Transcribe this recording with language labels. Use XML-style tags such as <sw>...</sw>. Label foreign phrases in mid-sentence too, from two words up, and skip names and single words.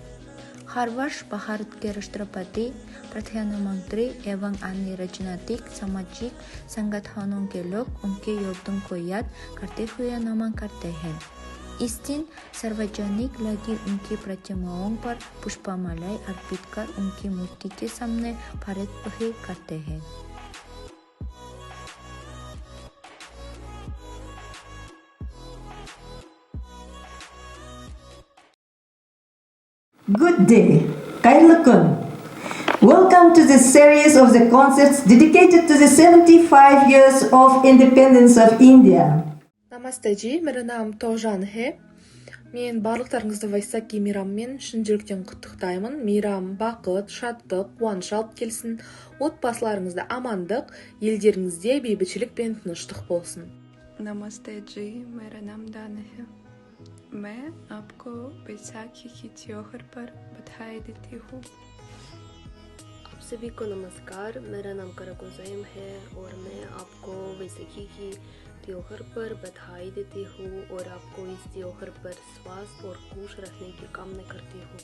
<hi>हर वर्ष भारत के राष्ट्रपति, प्रधानमंत्री एवं अन्य राजनीतिक सामाजिक संगठनों के लोग उनके योगदान को याद करते हुए नमन करते हैं। इस दिन सार्वजनिक लगी उनकी प्रतिमाओं पर पुष्पमालाएं अर्पित कर उनकी मूर्ति के सामने भारत बही करते हैं।</hi> <en>Good day, Kailakun. Welcome to this series of the concerts dedicated to the 75 years of independence of India.</en> <hi>Намасте जी, मेरा नाम Тожан है।</hi> <kk>Мен барлықтарыңызды Вайсаки мейрамымен шын жүректен құттықтаймын. Мейрам бақыт, шаттық, қуаныш алып келсін. Отбасыларыңызда амандық, елдеріңізде бейбітшілік пен тыныштық болсын.</kk> <hi>नमस्ते जी, मेरा नाम दान है। मैं आपको बैसाखी की त्योहार पर बधाई देती हूँ। आप सभी को नमस्कार, मेरा नाम कराकुज़ैम है और मैं आपको बैसाखी की त्योहार पर बधाई देती हूँ और आपको इस त्योहार पर स्वास्थ्य और खुश रहने की कामना करती हूँ।</hi>